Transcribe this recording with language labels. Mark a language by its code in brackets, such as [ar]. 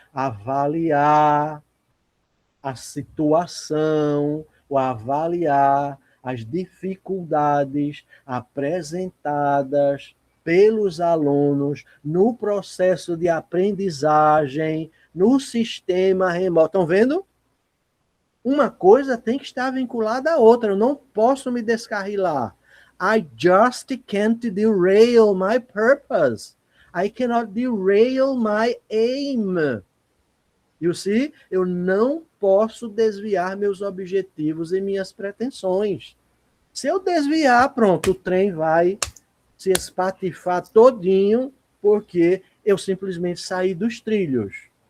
[pt] Avaliar a situação, ou avaliar as dificuldades apresentadas pelos alunos no processo de aprendizagem, no sistema remoto. Estão vendo? Uma coisa tem que estar vinculada à outra. Eu não posso me descarrilar. [en] I just can't derail my purpose. I cannot derail my aim. You see? [pt] Eu não posso desviar meus objetivos e minhas pretensões. Se eu desviar, pronto, o trem vai se espatifar todinho, porque eu simplesmente saí dos trilhos.